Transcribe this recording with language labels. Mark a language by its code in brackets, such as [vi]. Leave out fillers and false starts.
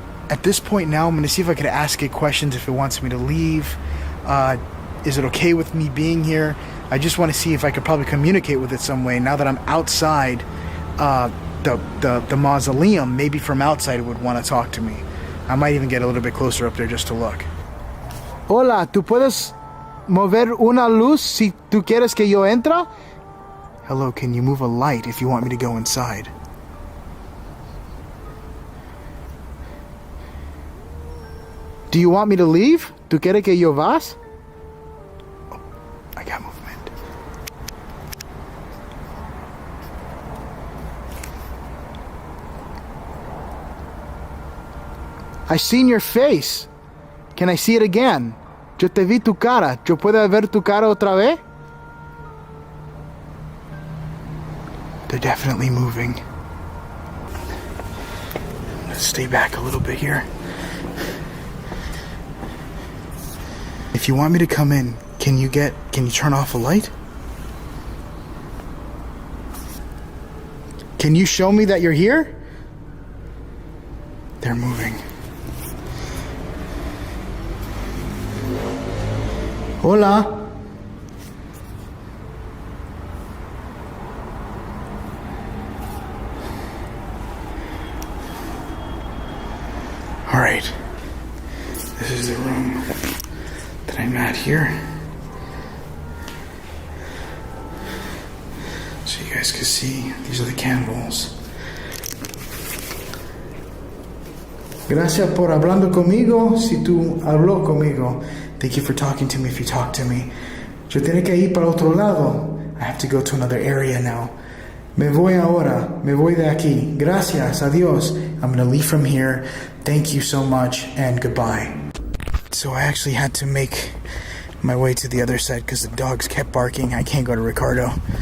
[en] At this point now, I'm going to see if I could ask it questions if it wants me to leave. Is it okay with me being here? I just want to see if I could probably communicate with it some way. Now that I'm outside the mausoleum, maybe from outside it would want to talk to me. I might even get a little bit closer up there just to look. [es] Hola, ¿tú puedes mover una luz si tú quieres que yo entre? [en] Hello, can you move a light if you want me to go inside? Do you want me to leave? [es] ¿Tú quieres que yo vas? [en] I got movement. I seen your face. Can I see it again? [es] Yo te vi tu cara. Yo puedo ver tu cara otra vez? [en] They're definitely moving. Let's stay back a little bit here. If you want me to come in, can you turn off a light? Can you show me that you're here? They're moving. [es] Hola. [en] All right. This is the room that I'm at here. So you guys can see, these are the candles. [es] Gracias por hablando conmigo si tú habló conmigo. [en] Thank you for talking to me if you talk to me. [es] Yo tengo que ir para otro lado. [en] I have to go to another area now. [es] Me voy ahora. Me voy de aquí. Gracias. Adiós. [en] I'm going to leave from here. Thank you so much and goodbye. So I actually had to make my way to the other side because the dogs kept barking. I can't go to Ricardo.